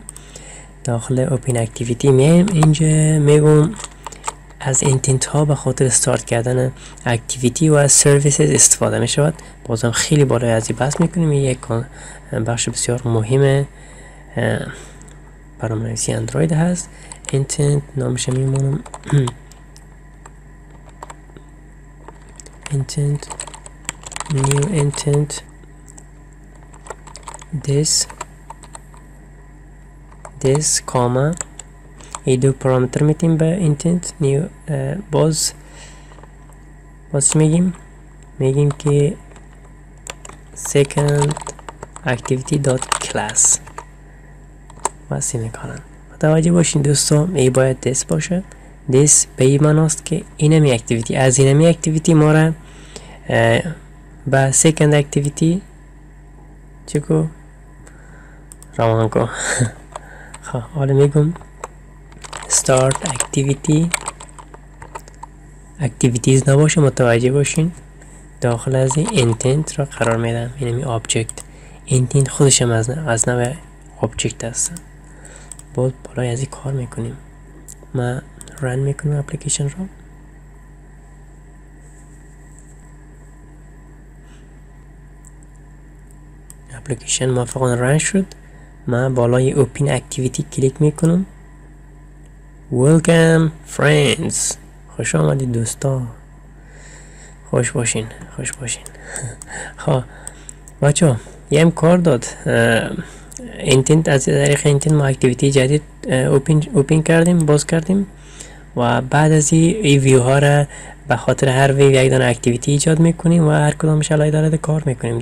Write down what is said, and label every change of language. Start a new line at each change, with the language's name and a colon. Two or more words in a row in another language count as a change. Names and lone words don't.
Persian: داخل اوپن اکتیویتی میایم اینجا میگم از اینتنت ها به خاطر استارت کردن اکتیویتی و از سرویسز استفاده می شود. بازم خیلی بالای از این بحث میکنیم. این یک بخش بسیار مهم برنامه نویسی اندروید هست. اینتنت نامش میمونم
English: intent new intent this comma
Persian: این دو پارامتر میتیم به intent new باز میگیم که
English: second activity dot class
Persian: واسه میکنن. متوجه باشین دوستان، ای باید this باشه. this به این معناست که اینمی اکتیویتی، از اینمی اکتیویتی ما را با
English: second activity
Persian: چکو روان کو. خب حالا میگم
English: start activities
Persian: نباشه، متوجه باشین. داخل از این intent را قرار میدم. اینمی object، intent خودش هم از نوع object هست. باز بالای از این کار میکنیم. ما رن میکنم اپلیکیشن را. اپلیکیشن موفقانه رن شد. من بالای اوپن اکتیویتی کلیک میکنم.
English: Welcome friends،
Persian: خوش آمدید دوستا، خوش باشین. خب بچه یه کار داد. اینتنت، از طریق اینتنت ما اکتیویتی جدید اوپن کردیم، باز کردیم و بعد از این ویو ها را به خاطر هر ویو یک دانه اکتیویتی ایجاد میکنیم و هر کدامش علاوه داره کار میکنیم.